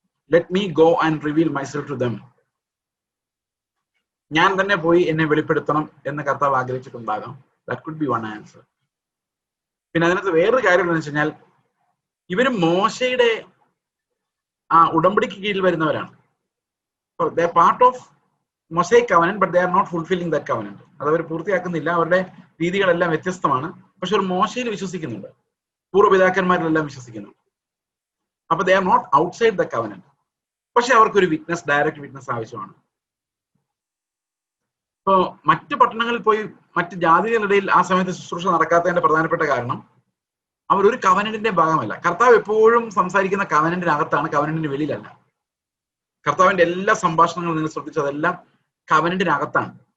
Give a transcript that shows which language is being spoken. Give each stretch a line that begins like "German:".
English: Let me go and reveal myself to them.
Malayalam: ഞാൻ തന്നെ പോയി എന്നെ വെളിപ്പെടുത്തണം എന്ന് കർത്താവ് ആഗ്രഹിച്ചിട്ടുണ്ടാകാം.
English: That could be one answer.
Malayalam: പിന്നെ അതിനകത്ത് വേറൊരു കാര്യം എന്താണെന്ന് വെച്ച് കഴിഞ്ഞാൽ, ഇവര് മോശയുടെ ആ ഉടമ്പടിക്ക് കീഴിൽ വരുന്നവരാണ്.
English: they are part of Mosaic covenant, but they are not fulfilling that covenant.
Malayalam: അത് അവർ പൂർത്തിയാക്കുന്നില്ല. അവരുടെ രീതികളെല്ലാം വ്യത്യസ്തമാണ്. പക്ഷെ ഒരു മോശയിൽ വിശ്വസിക്കുന്നുണ്ട്, പൂർവ്വപിതാക്കന്മാരിലെല്ലാം വിശ്വസിക്കുന്നുണ്ട്.
English: അപ്പൊ they are not outside the covenant.
Malayalam: പക്ഷെ അവർക്കൊരു വിറ്റ്നസ്, ഡയറക്റ്റ് വിറ്റ്നസ് ആവശ്യമാണ്. ഇപ്പോ മറ്റു പട്ടണങ്ങളിൽ പോയി മറ്റ് ജാതികളുടെ ആ സമയത്ത് ശുശ്രൂഷ നടക്കാത്തതിന്റെ പ്രധാനപ്പെട്ട കാരണം അവരൊരു കവനന്റിന്റെ ഭാഗമല്ല. കർത്താവ് എപ്പോഴും സംസാരിക്കുന്ന കവനന്റിനകത്താണ്, കവനന്റിന് വെളിയിലല്ല. കർത്താവിന്റെ എല്ലാ സംഭാഷണങ്ങളും നിങ്ങൾ ശ്രദ്ധിച്ചു, അതെല്ലാം കവനന്റിനകത്താണ്.